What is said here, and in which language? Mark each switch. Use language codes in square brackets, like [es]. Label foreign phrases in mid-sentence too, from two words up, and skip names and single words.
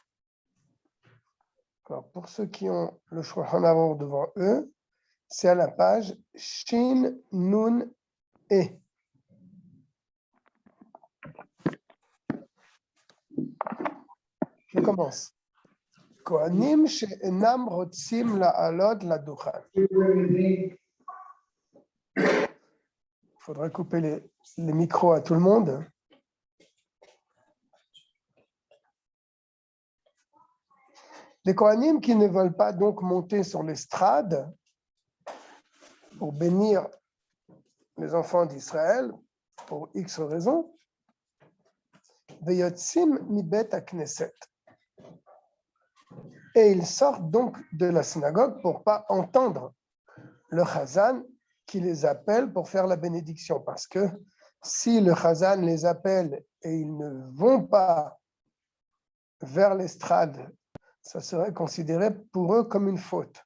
[fr] Alors, pour ceux qui ont le Shulchan Aruch devant eux, c'est à la page [he] שין נון ה. [fr] Je commence. [he] כהנים שאינם רוצים לעלות לדוכן. [fr] Il faudrait couper les micros à tout le monde. Les Kohanim qui ne veulent pas donc monter sur l'estrade pour bénir les enfants d'Israël, pour X raisons, [he] ויוצאים מבית הכנסת. [fr] Et ils sortent donc de la synagogue pour ne pas entendre le chazan qui les appelle pour faire la bénédiction. Parce que si le chazan les appelle et ils ne vont pas vers l'estrade, ça serait considéré pour eux comme une faute.